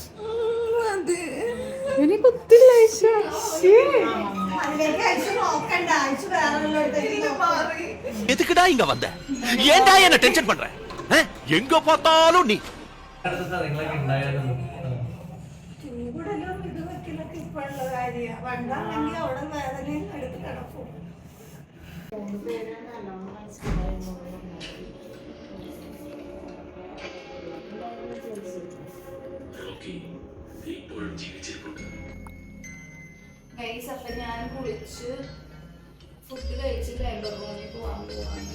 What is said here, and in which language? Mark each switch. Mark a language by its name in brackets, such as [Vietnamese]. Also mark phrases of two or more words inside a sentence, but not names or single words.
[Malayalam] കുത്തില്ല. [Tamil] எதுக்குடா இங்க வந்த ஏன்டா என்ன டென்ஷன் பண்ற எங்க பார்த்தாலும் நீ [Malayalam] നിങ്ങളൊക്കെ ഉണ്ടായിരുന്നു ചൂടെല്ലാം ഇത് വെക്കലൊക്കെ ഇപ്പോഴുള്ള കാര്യമാണ്. പണ്ടാണെങ്കിൽ അവിടെ വേദനയും എടുത്ത് കിടക്കും. ഗൈസ്, അപ്പൊ ഞാൻ കുളിച്ച് ഫുഡ് കഴിച്ച് ലേബർ റൂമിൽ പോവാൻ പോവാണ്.